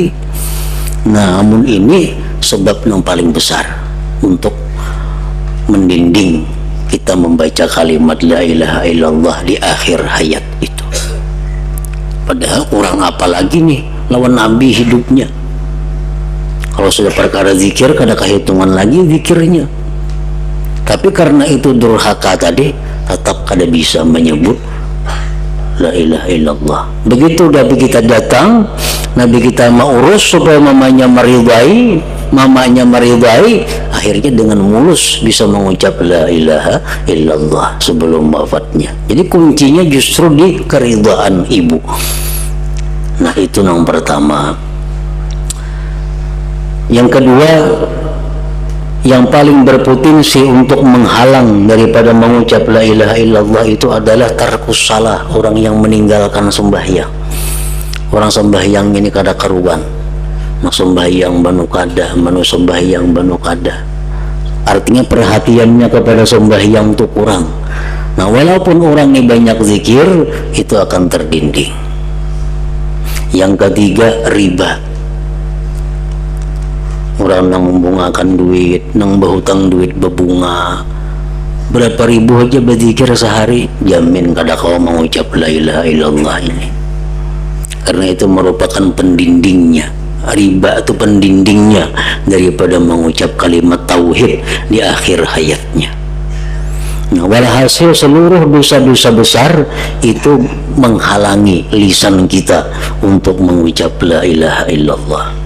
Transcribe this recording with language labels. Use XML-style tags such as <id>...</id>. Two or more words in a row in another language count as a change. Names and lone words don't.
<id>Nah, namun ini sebab yang paling besar untuk mendinding kita membaca kalimat</id> <ar>لا إله إلا الله</ar> <id>di akhir hayat itu.</id> <bjn>Padahal orang apalagi nih lawan Nabi hidupnya.</bjn> <id>Kalau sudah perkara zikir kada kehitungan lagi zikirnya. Tapi karena itu durhaka tadi, tetap kada bisa menyebut</id> <ar>لا إله إلا الله.</ar> <id>Begitu Nabi kita datang, Nabi kita mau urus supaya mamanya meridai, akhirnya dengan mulus bisa mengucap</id> <ar>لا إله إلا الله</ar> <id>sebelum wafatnya. Jadi kuncinya justru di keridhaan ibu. Nah, itu yang pertama. Yang kedua, yang paling berpotensi untuk menghalang daripada mengucap</id> <ar>لا إله إلا الله</ar> <id>itu adalah</id> <ar>ترك الصلاة,</ar> <id>orang yang meninggalkan sembahyang.</id> <bjn>Orang sembahyang ini kada karuan, nak sembahyang banu kada, manu sembahyang banu kada.</bjn> <id>Artinya perhatiannya kepada sembahyang itu kurang. Nah, walaupun orang ini banyak zikir, itu akan terdinding. Yang ketiga, riba. Orang yang membungakan duit, nang berhutang duit berbunga, berapa ribu aja berzikir sehari, jamin kada kau mengucap</id> <ar>لا إله إلا الله</ar> <id>ini. Karena itu merupakan pendindingnya. Riba itu pendindingnya daripada mengucap kalimat tauhid di akhir hayatnya. Nah, walhasil seluruh dosa-dosa besar itu menghalangi lisan kita untuk mengucap</id> <ar>لا إله إلا الله.</ar>